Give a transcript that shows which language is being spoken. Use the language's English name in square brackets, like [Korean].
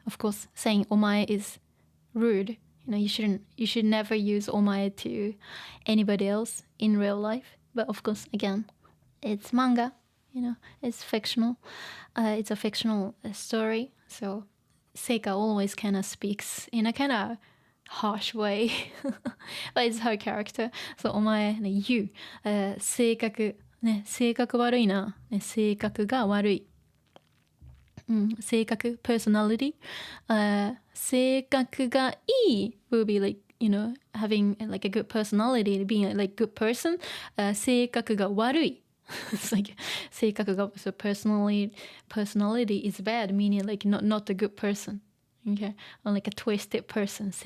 [English] Of course, saying お前 is rude. You should never use お前 to anybody else in real life. But of course, again, it's manga. It's fictional. It's a fictional story. So Seika always kind of speaks in a kind of harsh way. But it's her character. [Japanese] So お前、ね、you、性格、ね、性格悪いな。ね、性格が悪い。 [English] 性格 personality、 [Japanese] 性格がいい [English] will be like having like a good personality, being like good person、 [Japanese] 性格が悪いit's like 性格が [English] so personality is bad, meaning like not a good person, okay, or like a twisted person.